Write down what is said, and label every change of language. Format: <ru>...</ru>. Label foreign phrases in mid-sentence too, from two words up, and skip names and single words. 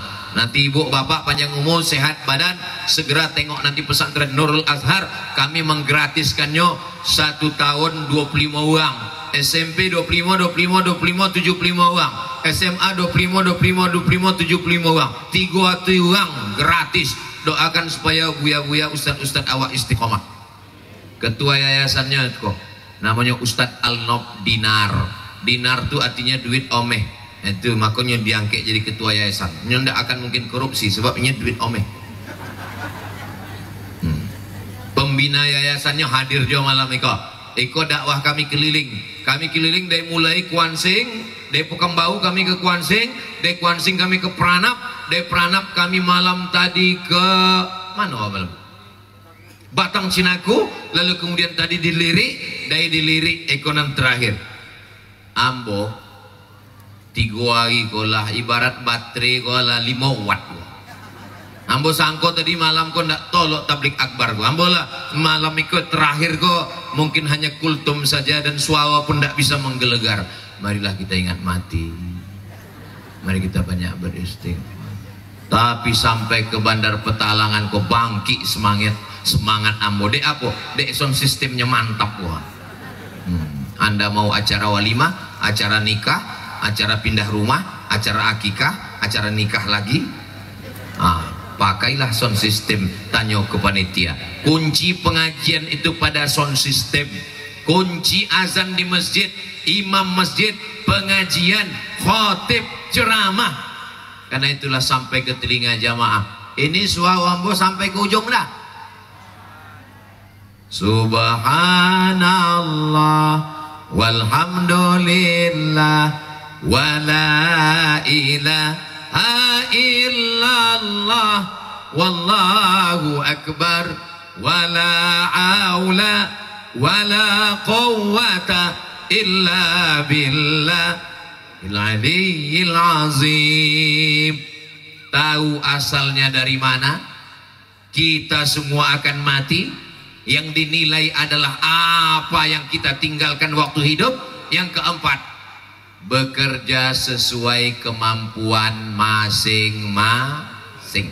<id>Nanti ibu bapak panjang umur, sehat badan, segera tengok nanti pesantren Nurul Azhar. Kami menggratiskannya 1 tahun 25 orang, SMP 25 75 orang, SMA 25 75 orang, 3 orang gratis. Doakan supaya buya-buya ustad-ustad awak istiqomah. Ketua yayasannya kok namanya Ustadz Al-Nob Dinar. Dinar itu artinya duit omeh. Itu makanya diangkat jadi ketua yayasan. Ini tidak akan mungkin korupsi sebab ini duit omeh. Pembina yayasannya hadir juga malam Iko dakwah kami keliling. Kami keliling dari mulai Kuansing, dari Pekembau kami ke Kuansing, dari Kuansing kami ke Pranap, dari Pranap kami malam tadi ke mana malam? Batang Cinaku, lalu kemudian tadi di Lirik, dari di Lirik ekonom terakhir.</id> <min>Ambo 3 hari kolah ibarat baterai kolah 5 watt. Ambo sangko tadi malam kok ndak tolok tablik akbar kok.</min> <id>Ambo lah malam ikut terakhir kok mungkin hanya kultum saja dan suara pun ndak bisa menggelegar. Marilah kita ingat mati. Mari kita banyak beristighfar. Tapi sampai ke Bandar Petalangan kok bangkit semangat ambo.</id> <min>Dek apa?</min> <id>Dek</id> <en>sound sistemnya</en> <id>mantap wah. Anda mau acara walimah, acara nikah, acara pindah rumah, acara akikah, acara nikah lagi. Pakailah</id> <en>sound system,</en> <id>tanya ke panitia. Kunci pengajian itu pada</id> <en>sound system.</en> <id>Kunci azan di masjid, imam masjid, pengajian, khotib, ceramah. Karena itulah sampai ke telinga jamaah. Ini suara ambo sampai ke ujung dah.</id> <ar>سبحان الله والحمد لله ولا إله إلا الله والله أكبر ولا حول ولا قوة إلا بالله العلي العظيم.</ar> <id>Tahu asalnya dari mana? Kita semua akan mati. Yang dinilai adalah apa yang kita tinggalkan waktu hidup. Yang keempat, bekerja sesuai kemampuan masing-masing.</id>